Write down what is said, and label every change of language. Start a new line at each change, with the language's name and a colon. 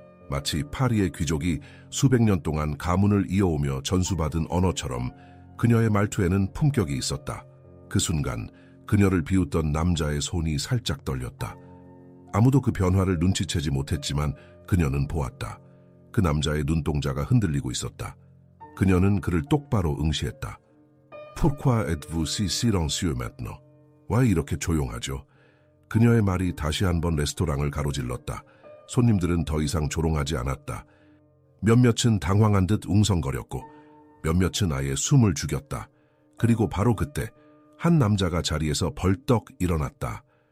Korean: 마치 파리의 귀족이 수백 년 동안 가문을 이어오며 전수받은 언어처럼 그녀의 말투에는 품격이 있었다. 그 순간 그녀를 비웃던 남자의 손이 살짝 떨렸다. 아무도 그 변화를 눈치채지 못했지만 그녀는 보았다. 그 남자의 눈동자가 흔들리고 있었다. 그녀는 그를 똑바로 응시했다.
French: Pourquoi êtes-vous si silencieux maintenant?
Korean: 왜 이렇게 조용하죠? 그녀의 말이 다시 한번 레스토랑을 가로질렀다. 손님들은 더 이상 조롱하지 않았다. 몇몇은 당황한 듯 웅성거렸고 몇몇은 아예 숨을 죽였다. 그리고 바로 그때 한 남자가 자리에서 벌떡 일어났다.